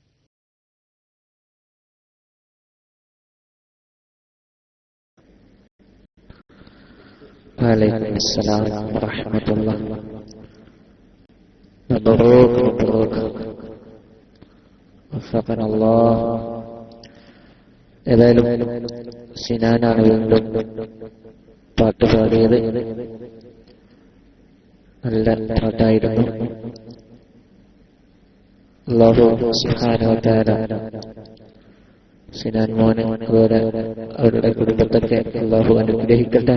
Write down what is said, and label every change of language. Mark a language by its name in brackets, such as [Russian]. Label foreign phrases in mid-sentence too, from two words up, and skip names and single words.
[Arabic] وعليكم السلام ورحمة الله. مبروك مبروك وفقنا الله. [Malayalam] ഏതായാലും സിനാനാണ് വീണ്ടും പാട്ട് പാടിയത്. നല്ല പാട്ടായിരുന്നു. [Arabic] الله سبحانه وتعالى [Malayalam] സിനാൻ മോനെ അതുപോലെ അവരുടെ കുടുംബത്തൊക്കെ അല്ലാഹു അനുഗ്രഹിക്കട്ടെ.